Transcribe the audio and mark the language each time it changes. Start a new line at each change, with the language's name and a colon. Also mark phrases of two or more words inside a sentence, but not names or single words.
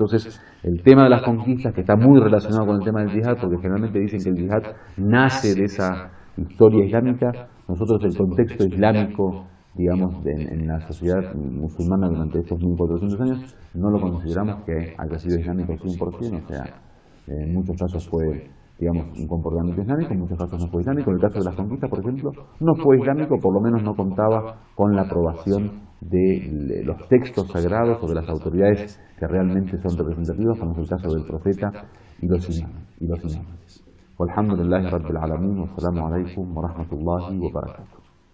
Spanish: Entonces, el tema de las conquistas, que está muy relacionado con el tema del yihad, porque generalmente dicen que el yihad nace de esa historia islámica, nosotros el contexto islámico, digamos, en la sociedad musulmana durante estos 1400 años, no lo consideramos que haya sido islámico 100%, o sea, en muchos casos fue, digamos, un comportamiento islámico, en muchos casos no fue islámico. En el caso de las conquistas, por ejemplo, no fue islámico, por lo menos no contaba con la aprobación de los textos sagrados o de las autoridades que realmente son representativas, como es el caso del profeta y los imanes.
Arabic: والحمد لله رب العالمين، والسلام عليكم ورحمة الله وبركاته.